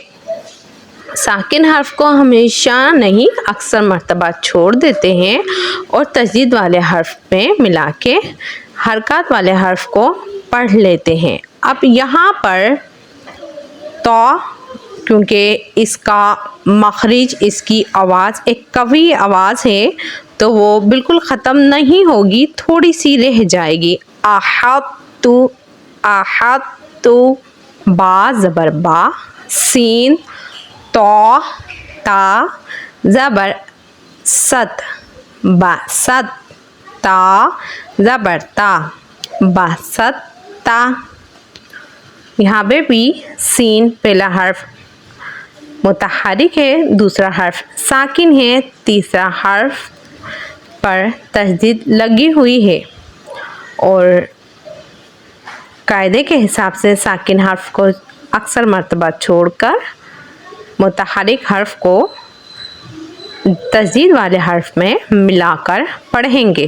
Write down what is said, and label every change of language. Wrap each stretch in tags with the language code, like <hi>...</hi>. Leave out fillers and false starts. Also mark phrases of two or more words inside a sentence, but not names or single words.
<ur>ساکن حرف کو ہمیشہ نہیں، اکثر مرتبہ چھوڑ دیتے ہیں اور تشدید والے حرف میں ملا کے حرکات والے حرف کو پڑھ لیتے ہیں۔ اب یہاں پر تو کیونکہ اس کا مخرج، اس کی آواز ایک قوی آواز ہے تو وہ بالکل ختم نہیں ہوگی، تھوڑی سی رہ جائے گی۔ احدتو، احدتو، با زبر با، سین، تو، تا، زبر ست، بست، تا زبر تا، بست تا۔ یہاں پہ بھی سین پہلا حرف متحرک ہے، دوسرا حرف ساکن ہے، تیسرا حرف پر تشدید لگی ہوئی ہے، اور قاعدے کے حساب سے ساکن حرف کو اکثر مرتبہ چھوڑ کر متحرک حرف کو تشدید والے حرف میں ملا کر پڑھیں گے۔</ur>